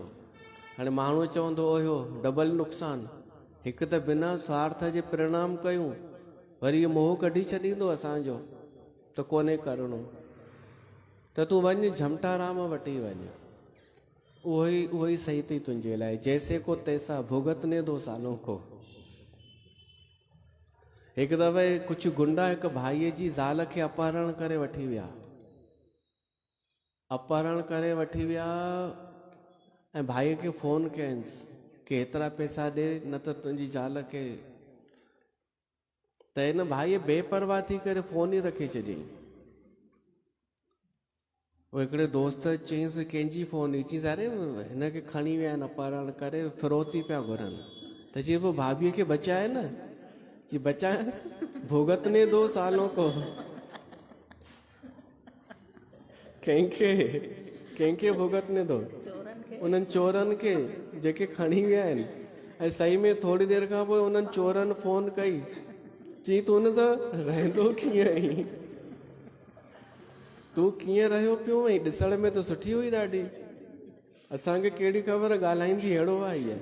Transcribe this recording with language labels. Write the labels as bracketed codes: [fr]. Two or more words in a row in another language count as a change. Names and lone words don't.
[sd] हाणे माण्हू चवंदो ओयो डबल नुक़सान, हिकु त बिना स्वार्थ जे प्रणाम कयूं, वरी इहो मोह कढी छॾींदो असांजो, त कोन्हे करिणो। त तूं वञ झमटाराम वटि ई वञ, उहो ई सही अथई तुंहिंजे लाइ। [hi] जैसे को तैसा भुगतने दो सालों को। [sd] हिकु दफ़े कुझु गुंडा हिकु भाईअ जी ज़ाल खे अपहरण करे वठी विया ऐं भाईअ खे फ़ोन कयंसि कि एतिरा पैसा ॾे न त तुंहिंजी ज़ाल खे। त हिन भाईअ बेपरवाह थी करे फ़ोन ई रखे छॾियईं। उहो हिकिड़े दोस्त चयईंसि कंहिंजी फ़ोन हुई? चयईंसि अरे हिनखे खणी विया आहिनि अपहरण करे, फिरौती पिया घुरनि। त चई पोइ भाभीअ खे बचाए न? जी बचाएसि, [hi] भुगतने दो सालों को। [sd] कंहिंखे [hi] भुगतने दो? [sd] उन्हनि चोरनि खे जेके खणी विया आहिनि। ऐं सही में थोरी देरि खां पोइ उन्हनि चोरनि फ़ोन कई, चई तूं हुन सां रहंदो कीअं आहीं? तूं कीअं रहियो पियो ऐं ॾिसण में त सुठी हुई ॾाढी, असांखे कहिड़ी ख़बर ॻाल्हाईंदी अहिड़ो आहे इहा।